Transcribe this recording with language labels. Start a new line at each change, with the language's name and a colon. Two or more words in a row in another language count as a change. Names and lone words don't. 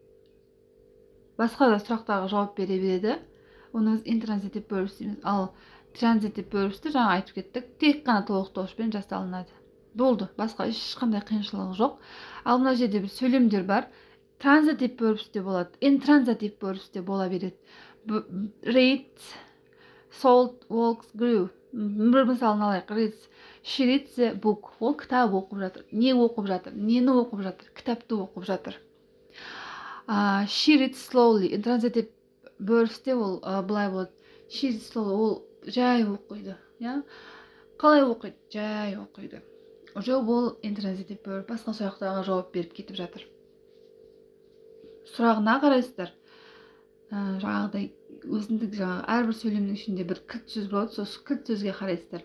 Kazakh: Басқа да сұрақтарға жауап бере береді. Оны
English: intransitive verbs
Kazakh: дейміз. Ал
English: transitive verbs'ті
Kazakh: жаңа айтып кеттік, тек қана толықтауышпен жасалынады. Болды, басқа ешқандай қиыншылығы жоқ. Ал мына жерде бір сөйлемдер бар.
English: Transitive verbs'те
Kazakh: болады,
English: intransitive verbs'те
Kazakh: бола береді.
English: Read, sold, walks, grew.
Kazakh: Бір мысалын алайық.
English: Reads. She reads a book.
Kazakh: Ол кітап оқып жатыр. Не оқып жатыр? Нені оқып жатыр? Кітапты оқып жатыр.
English: She reads slowly. Intransitive verbs'те
Kazakh: ол былай болады.
English: She reads slowly.
Kazakh: Ол жай оқиды. Қалай оқиды? Жай оқиды. Уже бұл
English: intransitive verb.
Kazakh: Басқа сұрақтарға жауап беріп кетіп жатыр. Сұрағына қарайсыздар. Жаңағыдай өзіндік әрбір сөйлемнің ішінде бір кілт сөз болады, сол кілт сөзге қарайсыздар.